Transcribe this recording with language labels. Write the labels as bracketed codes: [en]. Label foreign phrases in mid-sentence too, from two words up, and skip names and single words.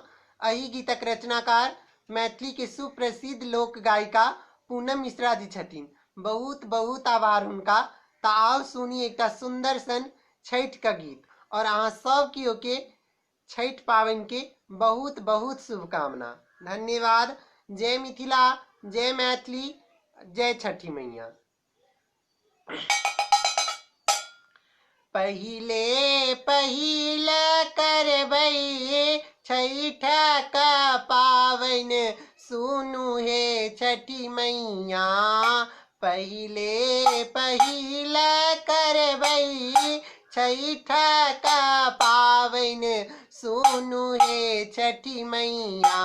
[mai] एहि गीतक रचनाकार मैथिली के सुप्रसिद्ध लोक गायिका पूनम मिश्रा जी छथिन। बहुत बहुत आभार हुनका। तऽ आओ सुनी एकटा सुंदर सन छठ का गीत और अहाँ सब केओ के छठ पावन के बहुत बहुत शुभकामना। धन्यवाद। जय मिथिला, जय मैथिली, जय छठी मैया। पहिले पहिले करबै छठ का पावन, सुनु हे छठी मैया। पहिले पहिले करबै छठ का पावन, सुनु हे छठी मैया।